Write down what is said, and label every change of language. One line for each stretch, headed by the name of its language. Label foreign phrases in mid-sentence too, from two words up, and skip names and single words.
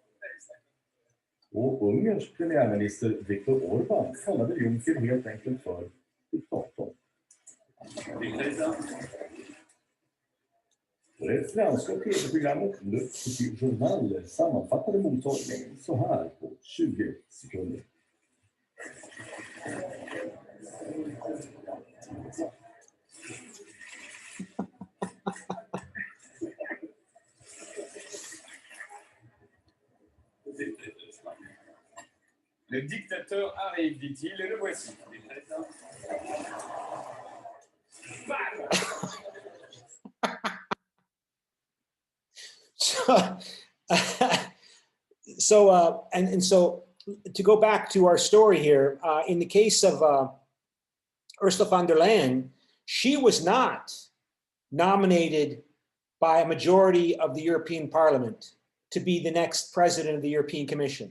Swedish: Och Ungerns premiärminister Viktor Orbán kallade Juncker helt enkelt för diktator. Det franska tv-programmet Le Petit Journal sammanfattade mottagningen så här på 20 sekunder.
French: Le dictateur arrive, dit-il, et le voici.
English: So to go back to our story here, in the case of Ursula von der Leyen, she was not nominated by a majority of the European Parliament to be the next president of the European Commission.